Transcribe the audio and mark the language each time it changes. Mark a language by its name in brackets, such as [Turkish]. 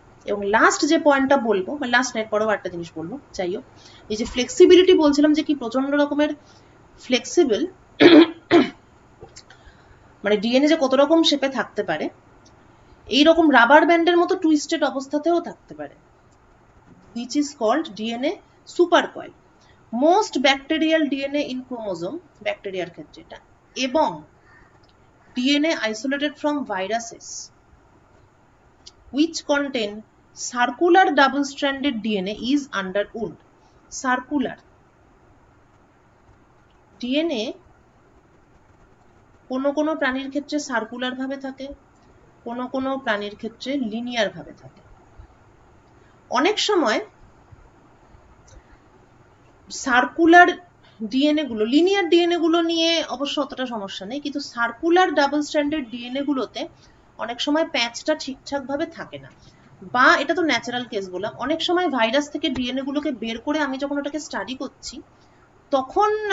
[Bangla] এবং লাস্ট যে পয়েন্টটা বলবো, মানে লাস্ট নাইট পরেও একটা জিনিস বলবো, যাই হোক, এই যে ফ্লেক্সিবিলিটি বলছিলাম যে কি প্রচন্ড রকমের ফ্লেক্সিবল, মানে ডিএনএ যে কত রকম শেপে থাকতে পারে, এইরকম রাবার ব্যান্ডের মতো টুইস্টেড অবস্থাতেও থাকতে পারে, [English] which is called DNA supercoil. Most bacterial DNA in chromosome, [Bangla] ব্যাকটেরিয়ার ক্ষেত্রে এটা, [English] এবং DNA isolated from viruses which contain circular double stranded DNA is under wound. [Bangla] Circular DNA কোনো প্রাণীর ক্ষেত্রে সার্কুলার ভাবে থাকে, কোনো প্রাণীর ক্ষেত্রে লিনিয়ার ভাবে থাকে। অনেক সময় সার্কুলার ডিএনএ গুলো, লিনিয়ার ডিএনএ গুলো নিয়ে অবশ্য অতটা সমস্যা নেই, কিন্তু সার্কুলার ডাবল স্ট্র্যান্ডেড ডিএনএ গুলোতে অনেক সময় প্যাচটা ঠিকঠাক ভাবে থাকে না, বা এটা তো ন্যাচারাল কেস বললাম, অনেক সময় ভাইরাস থেকে ডিএনএ গুলোকে বের করে আমি যখন ওটাকে স্টাডি করছি তখন